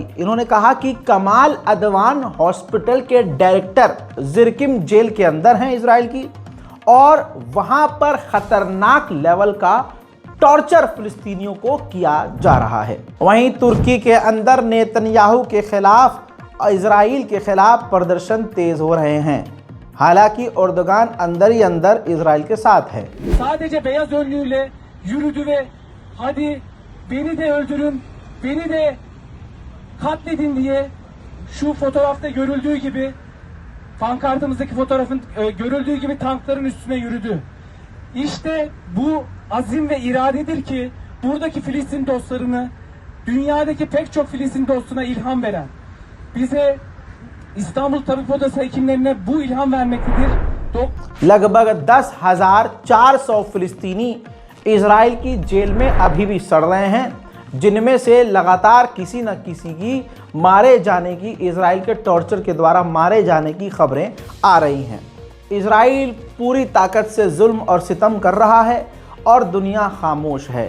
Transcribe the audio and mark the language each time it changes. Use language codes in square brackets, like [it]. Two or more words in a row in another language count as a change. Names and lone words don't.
[hi] इन्होंने कहा कि कमाल अदवान हॉस्पिटल के डायरेक्टर जिरकिम जेल के अंदर हैं इजराइल की, और वहां पर खतरनाक लेवल का टॉर्चर फिलिस्तीनियों को किया जा रहा है। वहीं तुर्की के अंदर नेतन्याहू के खिलाफ इजराइल के खिलाफ प्रदर्शन तेज हो रहे हैं। हालांकि एर्दोगान अंदर ही अंदर इजराइल के साथ है। [tr] Sadece beyaz önlüğüyle yürüdü ve hadi beni de öldürün, beni de katledin diye şu fotoğrafta görüldüğü gibi, pankartımızdaki fotoğrafın görüldüğü gibi tankların üstüne yürüdü. İşte bu azim ve iradedir ki buradaki Filistin dostlarını, dünyadaki pek çok Filistin dostuna ilham veren, bize İstanbul Tabip Odası hekimlerine bu ilham vermektedir. [hi] लगभग 10,400 फिलिस्तीनी इजराइल की जेल में अभी भी सड़ रहे हैं, जिनमें से लगातार किसी न किसी की मारे जाने की, इजराइल के टॉर्चर के द्वारा मारे जाने की खबरें आ रही हैं। इजराइल पूरी ताकत से जुल्म और सितम कर रहा है और दुनिया खामोश है।